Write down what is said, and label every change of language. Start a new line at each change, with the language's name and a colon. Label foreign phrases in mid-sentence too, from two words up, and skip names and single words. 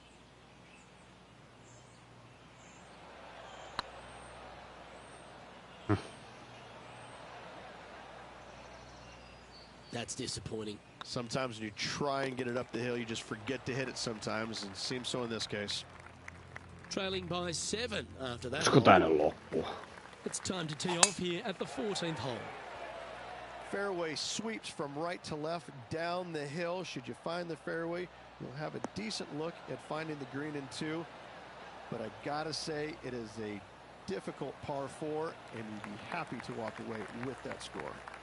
English: That's disappointing. Sometimes when you try and get it up the hill, you just forget to hit it sometimes, and it seems so in this case. Trailing by 7 after that.
Finnish: Olisiko tää nyt loppua?
English: It's time to tee off here at the 14th hole. Fairway sweeps from right to left down the hill. Should you find the fairway, you'll have a decent look at finding the green in 2. But I gotta say, it is a difficult par 4, and you'd be happy to walk away with that score.